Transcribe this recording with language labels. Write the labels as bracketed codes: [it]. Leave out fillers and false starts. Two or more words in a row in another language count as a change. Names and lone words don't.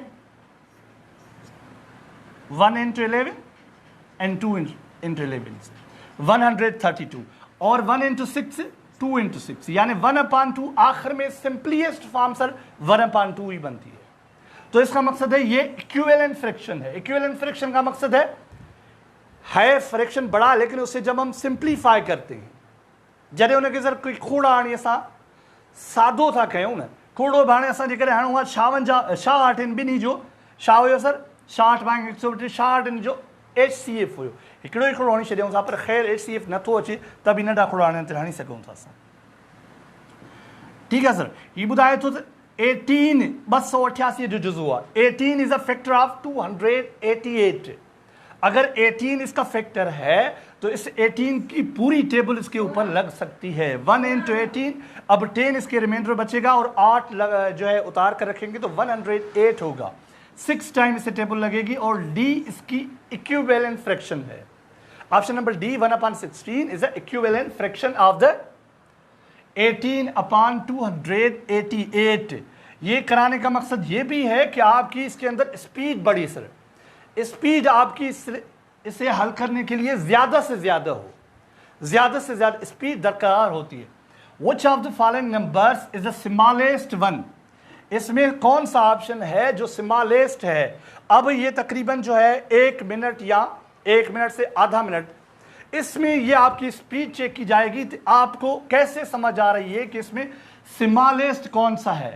[ur] 1 × 11 اینڈ 2 × 11 132 اور 1 × 6 2 × 6، یعنی 1/2 آخر میں [en] simplest form [ur] سر 1/2 ہی بنتی ہے. تو اس کا مقصد ہے یہ [en] equivalent fraction [ur] ہے. [en] equivalent fraction [ur] کا مقصد ہے فریکشن بڑا، لیکن اسے جب ہم سمپلیفائی کرتے ہیں, [sd] जॾहिं उनखे सर कोई खोड़ हाणे असां सादो था कयूं न, खोड़ो बि हाणे असां जेकॾहिं हणूं आहे 56 ॿिन्ही जो छा हुयो सर, 66/132 जो HCF हुयो, हिकिड़ो ई खोड़ो हणी छॾियूं था, पर ख़ैर HCF नथो अचे त बि नंढा खोड़ा हाणे ते हणी सघूं था असां। ठीकु आहे सर। हीउ ॿुधाए थो त 18 288 जो जुज़ो आहे। [en] 18 is a factor of 288. [ur] اگر 18 اس کا فیکٹر ہے تو اس 18 کی پوری ٹیبل اس کے اوپر لگ سکتی ہے. 1 × 18، اب 10 اس کے ریمائنڈر بچے گا اور 8 جو ہے اتار کر رکھیں گے تو 108 ہوگا. 6 ٹائم اسے ٹیبل لگے گی اور ڈی اس کی [en] equivalent fraction [ur] ہے. [en] Option number D 1/16 is the equivalent fraction of the 18/288. [ur] یہ کرانے کا مقصد یہ بھی ہے کہ آپ کی اس کے اندر سپیڈ بڑھی سر، سپیڈ آپ کی اسے حل کرنے کے لیے زیادہ سے زیادہ سپیڈ درکار ہوتی ہے. [en] Which of the following numbers is the smallest one? [ur] اس میں کون سا آپشن ہے جو سمالسٹ ہے? اب یہ تقریباً جو ہے 1 منٹ یا 1 منٹ سے آدھا منٹ، اس میں یہ آپ کی سپیڈ چیک کی جائے گی تو آپ کو کیسے سمجھ آ رہی ہے کہ اس میں سمالسٹ کون سا ہے.